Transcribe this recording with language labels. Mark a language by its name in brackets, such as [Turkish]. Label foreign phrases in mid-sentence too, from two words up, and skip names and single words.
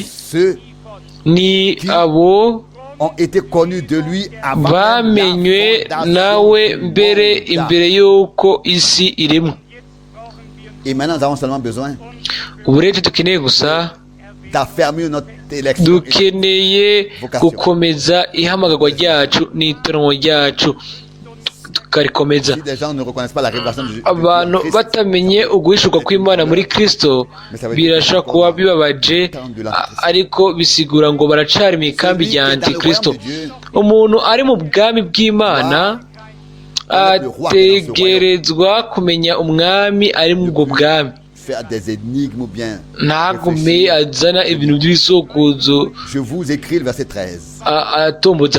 [Rundi] Ni abo bamenywe nawe mbere imbere y'uko isi iremwa. Ubu rero dukeneye gusa dukeneye gukomeza ihamagarwa ryacu n'itorero ryacu, tukarikomeza. Abantu batamenye uguhishurwa kw'Imana muri Kristo birashobora kuba bibabaje, ariko bisigura ngo baracari mu ikambi rya Antikristo. Umuntu ari mu bwami bw'Imana ategerezwa kumenya umwami ari mu ubwo bwami, ntagume azana ibintu by'ibisokozo atombotsa.